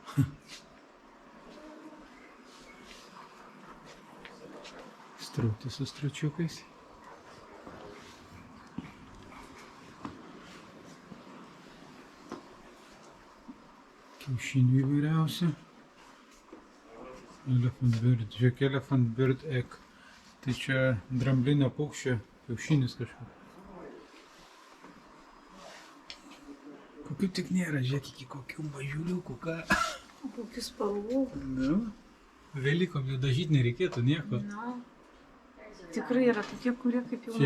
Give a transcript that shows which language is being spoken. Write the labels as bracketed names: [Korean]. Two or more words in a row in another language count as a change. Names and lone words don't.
[Lithuanian] Strutis su stručiukais. Kiaušinių įvairiausių. [English] Elephant bird, žiūrėk, elephant bird egg. [Lithuanian] Tai čia dramblinio paukščio kiaušinis kažkoks. Kokių tik nėra, žiūrėk, iki kokių mažiuliukų, ką. Kokių spalvų. Nu, Velykom jų dažyti nereikėtų nieko. Na, tikrai yra tokie, kurie kaip jau...